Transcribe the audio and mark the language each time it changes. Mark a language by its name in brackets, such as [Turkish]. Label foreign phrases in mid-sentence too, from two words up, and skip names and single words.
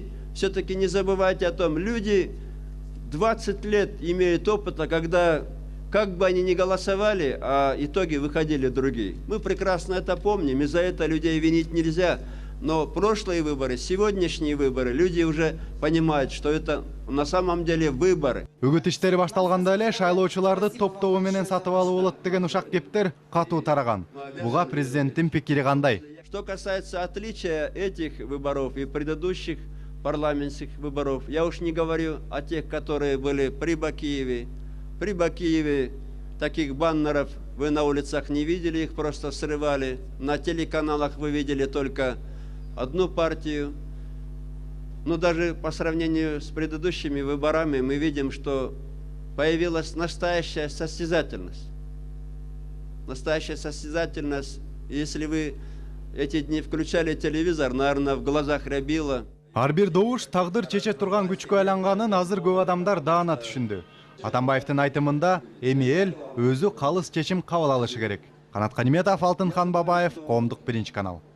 [Russian] Все-таки не забывайте о том, люди 20 лет имеют опыта, когда, как бы они ни голосовали, а итоги выходили другие. Мы прекрасно это помним, и за это людей винить нельзя. Но прошлые выборы, сегодняшние выборы, люди уже понимают, что это на самом деле выборы. [Kyrgyz] Үгіт іштері башталғанда эле шайлоочуларды топ-тобу менен сатып алып болот деген ушак кептер катуу тараган. Буга президенттин пикири кандай? [Russian] Что касается отличия этих выборов и предыдущих парламентских выборов. Я уж не говорю о тех, которые были при Бакиеве. При Бакиеве таких баннеров вы на улицах не видели, их просто срывали. На телеканалах вы видели только одну партию. Но даже по сравнению с предыдущими выборами мы видим, что появилась настоящая состязательность. Настоящая состязательность. Если вы эти дни включали телевизор, наверное, в глазах рябило. [Kyrgyz] Ар бир добуш тагдыр чече турган күчкө айланганын азыр көп адамдар даана түшүндү. Атамбаевдин айтымында эми эл өзү калыс чечим кабыл алышы керек. Канат Каниметов, Алтынхан Бабаев, Коомдук биринчи канал.